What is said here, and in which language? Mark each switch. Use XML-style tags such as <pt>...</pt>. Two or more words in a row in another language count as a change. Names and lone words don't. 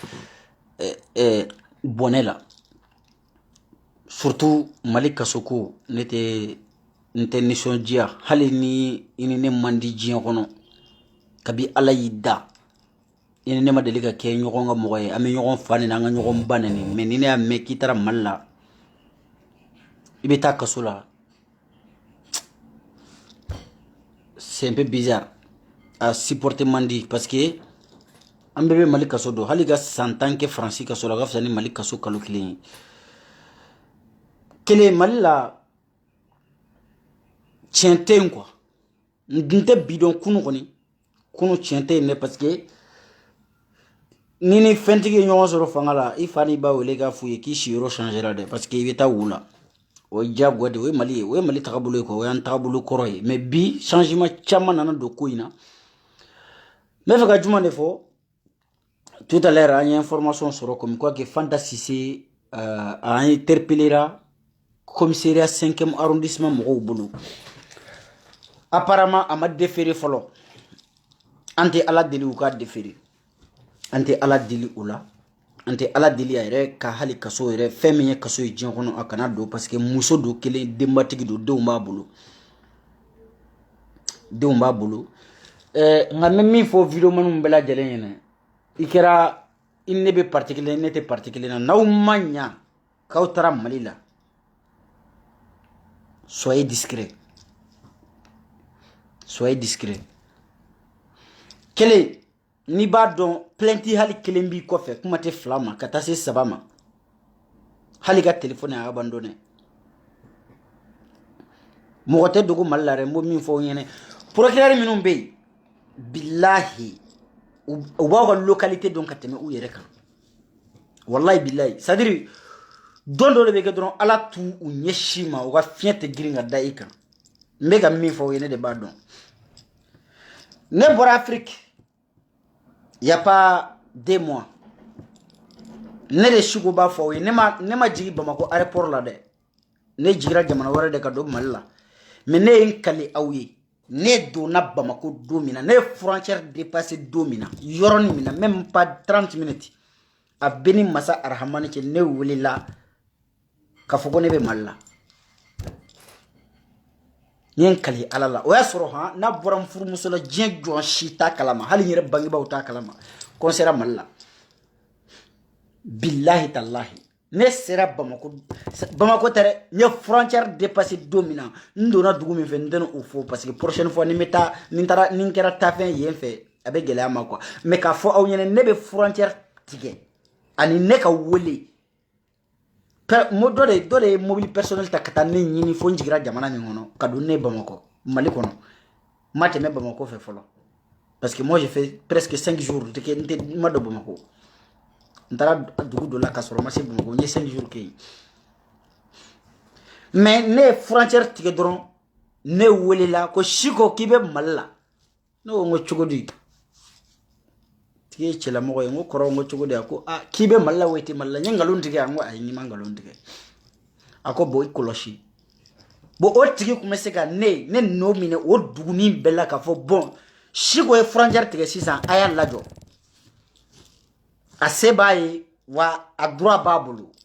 <bm>bonela surtout Mali Kasoko nete nisondiya hali ni ini ne mandi jiyan kono kabi ala yida ini ne ma deli ka kɛ ɲɔgɔn ka mɔgɔ ye an bɛ ɲɔgɔn fa ni an ka ɲɔgɔn ba neni mais ni ne y'a mɛn k'i taara Mali la i bɛ taa kaso la</bm> <fr>c'est un peu bizarre à supporter</fr> <bm>mandi</bm> <fr>parce que</fr> <bm>an bɛɛ bɛ Mali kaso don hali ka san 10 kɛ Faransi kaso la ka fisa ni Mali kaso kalo kelen kele Mali la tiɲɛ tɛ yen quoi n tɛ bi dɔn kunu tiɲɛ tɛ yen dɛ</bm> <fr>parce que</fr> <bm>ni ni fɛntigi ye ɲɔgɔn sɔrɔ fanga la i fa ni ba wele k'a f'u ye k'i siyɔrɔ changera dɛ</bm> <fr>parce que</fr> <bm>i bɛ taa wu la o ye diyagoya de o ye Mali ye o ye Mali tagabolo ye quoi o y'an tagabolo kɔrɔ ye mais bi changement caman nana don ko in na n bɛ fɛ ka jumɛn de fɔ</bm> <fr>tout à l'heure</fr> <bm>an ye information sɔrɔ comme</bm> <fr>quoi que Fanta Cissé a interpellera commissariat 5e arrondissement</fr> <bm>mɔgɔw bolo apparemment a ma déféré fɔlɔ an tɛ ala deli u ka déféré an tɛ ala deli o la an tɛ ala deli a yɛrɛ ka hali kaso yɛrɛ fɛn min ye kaso ye diɲɛ kɔnɔ a kana don</bm> <fr>parce que</fr> <bm>muso do kelen denbatigi do denw b'a bolo nka n bɛ min fɔ video manu bɛɛ lajɛlen ɲɛna i kɛra i ne bɛ parti kelen ne tɛ parti kelen na n'aw ma ɲa k'aw taara Mali la</bm> <fr>soyez discret</fr> <bm>kelen n'i b'a dɔn plainte hali kelen b'i kɔfɛ kuma tɛ 2 ma ka taa se 3 ma hali ka téléphone a abandonné mɔgɔ tɛ dogo Mali la dɛ n b'o min fɔ aw ɲɛna procureur minnu bɛ yen billahi u b'aw ka localité dɔn ka tɛmɛ u yɛrɛ kan</bm> <ar>wallahi billahi</ar> <fr>c'est à dire</fr> <bm>don dɔ de bɛ kɛ dɔrɔn ala t'u ɲɛsin ma u ka fiɲɛ tɛ girin ka da i kan n bɛ ka min fɔ aw ye ne de b'a dɔn ne bɔra Afrique</bm> <fr>il y a pas 2 mois</fr> <bm>ne de Chico b'a fɔ aw ye ne ma jigin Bamako aéroport la dɛ ne jigira jamana wɛrɛ de ka don Mali la mais ne ye n kale aw ye ne donna Bamako don min na ne ye</bm> <fr>frontière dépassé</fr> <bm>don min na yɔrɔnin min na</bm> <fr>même pas 30 minutes</fr> <bm>a bɛ ni masa arahamani cɛ ne welela k'a fɔ ko ne bɛ Mali la n ye n kale ala la o y'a sɔrɔ n'a bɔra n furumuso la diɲɛ jɔn si t'a kalama hali n yɛrɛ bangebaaw t'a kalama ko n sera Mali la</bm> <ar>billahi tallahi</ar> <bm>ne sera Bamako tɛ dɛ n ye</bm> <fr>frontière dépassé</fr> <bm>don min na n donna dugu min fɛ n tɛna o fɔ</bm> <fr>parce que prochaine fois</fr> <bm>ni n kɛra taafɛn yen fɛ a bɛ gɛlɛya ma quoi mais k'a fɔ aw ɲɛna ne bɛ frontière tigɛ ani ne ka wele dɔ de ye</bm> <fr>mobile personnel</fr> <bm>ta ka taa ne ɲini fo n jigira jamana min kɔnɔ ka don ne Bamako Mali kɔnɔ ma tɛmɛ Bamako fɛ fɔlɔ</bm> <fr>parce que moi j'ai fait presque 5 jours</fr> <bm>n ma don Bamako n taara dugu dɔ la ka sɔrɔ ma se Bamako n ye</bm> <fr>5 jours</fr> <bm>kɛ yen mais ne ye frontière tigɛ dɔrɔn ne welela ko Chico k'i bɛ Mali la ne ko n ko cogo di tigi ye cɛlamɔgɔ ye n ko kɔrɔ n ko cogo di a ko k'i bɛ Mali la o tɛ Mali la n ye nkalon tigɛ a n ko ayi n ma nkalon tigɛ a ko bon i kɔlɔsi bon o tigi tun bɛ se ka ne nɔ minɛ o dugunin bɛɛ la k'a fɔ bon Chico ye frontière tigɛ sisan a y'a lajɔ a se b'a ye wa a droit b'a bolo.</bm>